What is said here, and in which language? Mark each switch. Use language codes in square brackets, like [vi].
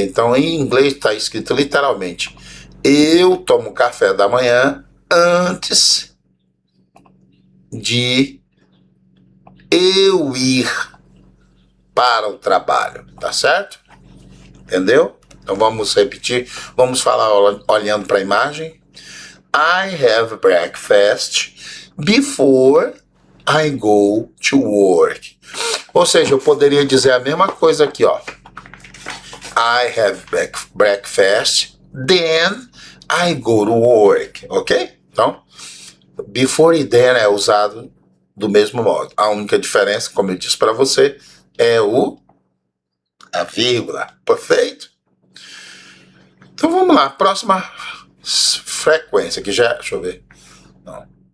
[pt] Então, em inglês está escrito literalmente, eu tomo café da manhã antes de eu ir para o trabalho, tá certo? Entendeu? Então vamos repetir, vamos falar olhando para a imagem. [en] I have breakfast before I go to work. [pt] Ou seja, eu poderia dizer a mesma coisa aqui, ó. [en] I have breakfast, then I go to work, ok? [pt] Então, before e then é usado do mesmo modo. A única diferença, como eu disse para você, é a vírgula. Perfeito? Então vamos lá, próxima frequência, que já, deixa eu ver. Não.